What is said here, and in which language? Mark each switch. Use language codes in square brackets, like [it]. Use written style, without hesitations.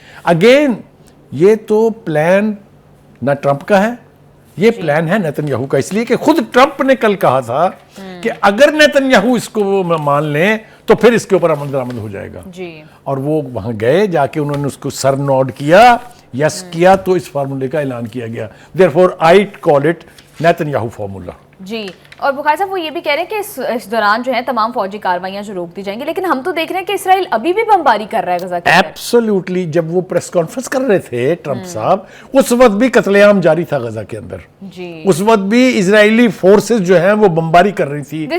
[ur] Again یہ تو plan نہ ٹرمپ کا ہے, یہ پلان ہے نیتن یاہو کا. اس لیے کہ خود ٹرمپ نے کل کہا تھا کہ اگر نیتن یاہو اس کو مان لیں تو پھر اس کے اوپر عمل درآمد ہو جائے گا. اور وہ وہاں گئے, جا کے انہوں نے اس کو سر نوڈ کیا, یس کیا, تو اس فارمولے کا اعلان کیا گیا. [en] Therefore I call it [ur] Nitin Yahoo formula. جی. اور بخاری صاحب وہ یہ بھی کہہ رہے ہیں کہ اس دوران جو ہے تمام فوجی کاروائیاں جو روک دی جائیں گی, لیکن ہم تو دیکھ رہے ہیں کہ اسرائیل ابھی بھی بمباری کر رہا ہے غزہ کے اندر. [en] Absolutely. [ur] جب وہ پریس کانفرنس کر رہے تھے ٹرمپ صاحب, اس وقت بھی قتل عام جاری تھا غزہ کے اندر. اس وقت بھی اسرائیلی فورسز جو ہیں وہ بمباری کر رہی تھی.